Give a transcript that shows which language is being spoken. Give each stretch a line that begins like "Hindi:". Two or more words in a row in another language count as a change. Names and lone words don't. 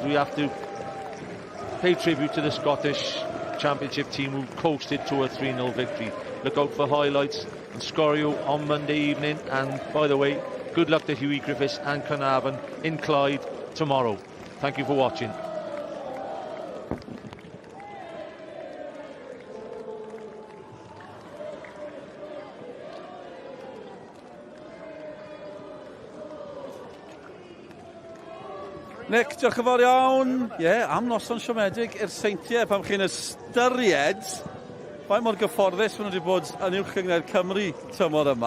English: We have to pay tribute to the Scottish Championship team who coasted to a 3-0 victory. Look out for highlights and Scorio on Monday evening, and by the way, good luck to Hughie Griffiths and Carnarvon in Clyde tomorrow. Thank you for watching.
Welsh: Nick, diolch yn fawr iawn. Am noson siomedig i'r seintiau pam chi'n ystyried faint mor gyfforddus maen nhw wedi bod yn uwch gyngred Cymru tymor yma.